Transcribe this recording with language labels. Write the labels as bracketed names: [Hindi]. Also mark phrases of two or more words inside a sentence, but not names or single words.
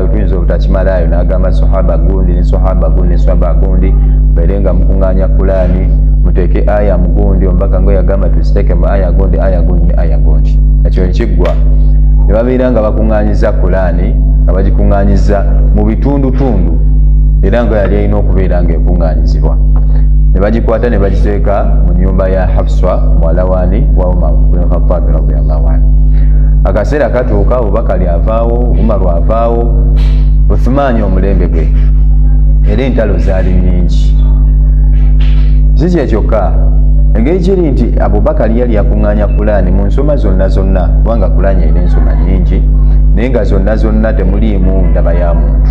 [Ganda] Tuyinza obutakimalayo, n'agamba sahaba gundi ne sahaba gundi ne sahaba gundi, mubeere nga mukuŋŋaanya Qur'an, muteeke aya mugundi, omubaka ngo yagamba tuziteeke mu aya gundi ne aya gundi. Ekyo ekiggwa ne babeera nga bakuŋŋaanyiza Qur'an, nga bagikuŋŋaanyiza mu bitundutundu, era nga yali alina okubeera nga ekuŋŋaanyizibwa. Ne bagikwata ne bagiteeka mu nnyumba ya Hafsa muwala waani wa Umar ibn Khattab [Arabic] رضي الله عنه. [Ganda] Akaseera katuuka, Abubakari avaawo, Umaru avaawo, Uthmani omulembe gwe, era entalo zaali nnyingi. Si kyekyoka, engeri kiri nti Abubakari yali yakuŋŋaanya Qur'an mu nsoma zonna, kubanga Qur'an erina ensoma nnyingi, naye nga zonna temuliimu ndaba ya muntu.